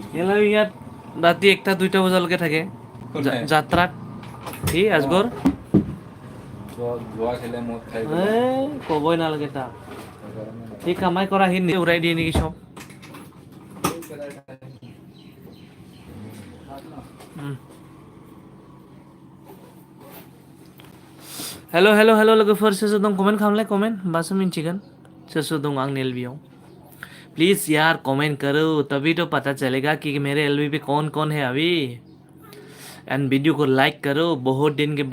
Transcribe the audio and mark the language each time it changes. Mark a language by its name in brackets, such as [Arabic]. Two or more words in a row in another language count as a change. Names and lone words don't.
[Assamese] ইয়াত ৰাতি 1টা 2টা বজালৈকে থাকে যাত্ৰাত সি আজগৰ জোৱা খেলে মদ খাই ক'বই নালাগে তাক সি কামাই কৰা সি নিজে উৰাই দিয়ে নেকি চব [Bodo] हेलो हेलो हेलो लोगोफोर सोर सोर दं कमेन्ट खालामलाय कमेन्ट होमबासो मिन्थिगोन सोर सोर दं आंनि एलबीआव प्लीज [Hindi] यार कमेंट करो तभी तो पता चलेगा कि मेरे एलबी पे कौन कौन है अभी एंड वीडियो को लाइक करो बहुत दिन के